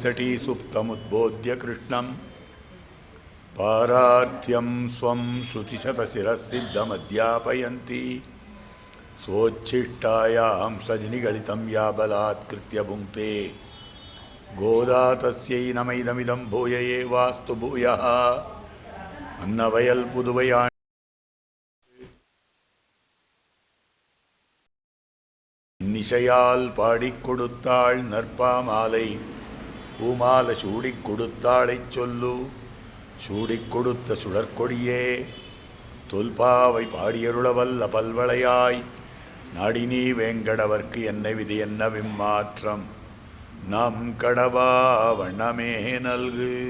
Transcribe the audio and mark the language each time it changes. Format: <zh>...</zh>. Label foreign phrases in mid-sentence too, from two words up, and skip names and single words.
<sa>तटी सुप्तमुद्बोध्य कृष्णं पारार्थ्यं स्वं श्रुतिशतशिरःसिद्धमध्यापयन्ति स्वोच्छिष्टायां सजनिगलितं या बलात्कृत्य भुङ्क्ते गोदा तस्यै नमैदमिदं भूय एवास्तु भूयः</sa> <ta>அன்னவயல் புதுவையா நிசையால் பாடிக் கொடுத்தாள் நற்பாமாலை பூமால சூடிக் கொடுத்தாளைச் சொல்லு சூடிக் கொடுத்த சுடற்கொடியே தொல்பாவை பாடியருளவல்ல பல்வளையாய் நாடினீ வேங்கடவர்க்கு என்ன விதி என்ன விம்மாற்றம் நம் கடவா வண்ணமே நல்கு.</ta>